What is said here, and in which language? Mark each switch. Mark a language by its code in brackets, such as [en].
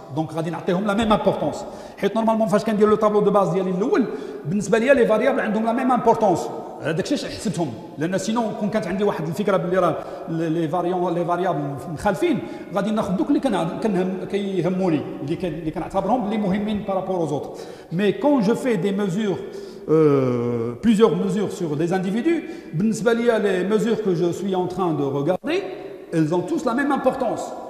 [fr] Donc [ar] غادي نعطيهم [fr] la même importance. [ar] حيت [fr] normalement [ar] فاش كندير [fr] le tableau de base [ar] ديالي الاول بالنسبه ليا [fr] les variables [ar] عندهم [fr] la même importance. [ar] هذاك الشيء حسبتهم لان سينو كون كانت عندي واحد الفكره باللي راه لي فاريابل مخالفين غادي ناخذ دوك اللي كيهموني اللي كنعتبرهم اللي مهمين بارابور [fr] aux autres. Mais quand je fais des mesures plusieurs mesures sur des individus, [ar] بالنسبه ليا [fr] les mesures que je suis en train de regarder, elles ont tous la même importance.